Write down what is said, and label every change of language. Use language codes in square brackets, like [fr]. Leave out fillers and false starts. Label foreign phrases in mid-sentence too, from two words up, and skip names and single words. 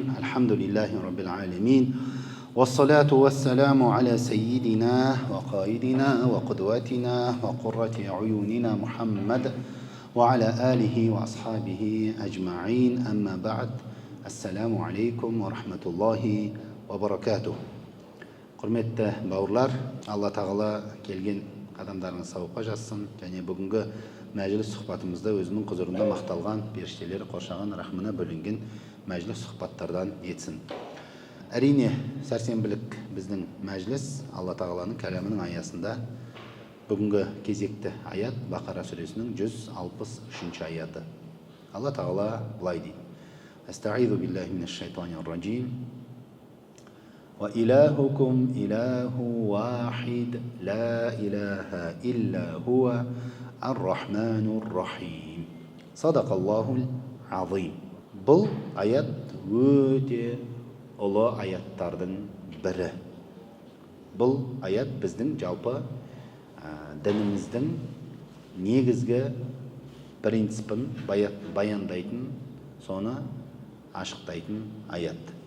[ar] الحمد لله رب العالمين، والصلاة والسلام على سيدنا وقائدنا وقدوتنا وقرة عيوننا محمد وعلى آله وأصحابه أجمعين. أما بعد، السلام عليكم ورحمة الله وبركاته. [kk] Құрметті бауырлар, Алла тағала келген қадамдарыңыз сауапқа жазсын, және бүгінгі мәжіліс сұхбатымызда өзінің құзырында мақталған, періштелері қоршаған рахмына бөлінген мәжіліс сұхбаттардан етсін. Әрине, сәрсенбілік біздің мәжіліс Алла тағаланың кәлемінің аясында бүгінгі кезекті аят Бақара сүресінің 163 аяты. Алла тағала былай дейді: [ar] أعوذ بالله من الشيطان الرجيم. وإلهكم إله واحد لا إله إلا هو الرحمن الرحيم. صدق الله العظيم. [kk] Бұл аят өте ұлы аяттардың бірі. Бұл аят біздің жалпы дініміздің негізгі принципін баяндайтын, соны ашықтайтын аят.